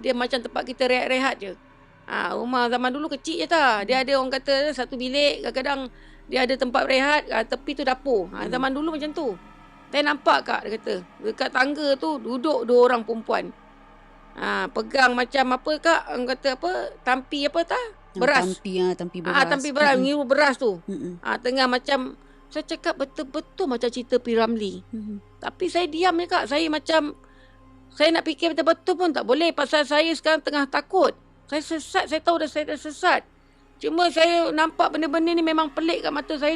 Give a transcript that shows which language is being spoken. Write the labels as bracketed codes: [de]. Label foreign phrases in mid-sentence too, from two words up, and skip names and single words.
[ms] Dia macam tempat kita rehat-rehat je. Rumah zaman dulu kecil je tak. Dia ada orang kata satu bilik. Kadang-kadang dia ada tempat rehat. Tepi tu dapur. Zaman dulu macam tu. Saya nampak Kak, dia kata. Dekat tangga tu duduk 2 orang perempuan. Pegang macam apa Kak? Orang kata apa? Tampi apa tak? Beras. Tampi beras. Tampi beras. Ngiru beras tu. Tengah macam, saya cakap betul-betul macam cerita P. Ramlee. Tapi saya diam je Kak. Saya macam, saya nak fikir betul-betul pun tak boleh. Pasal saya sekarang tengah takut. Saya sesat. Saya tahu saya dah sesat. Cuma saya nampak benda-benda ni memang pelik kat mata saya.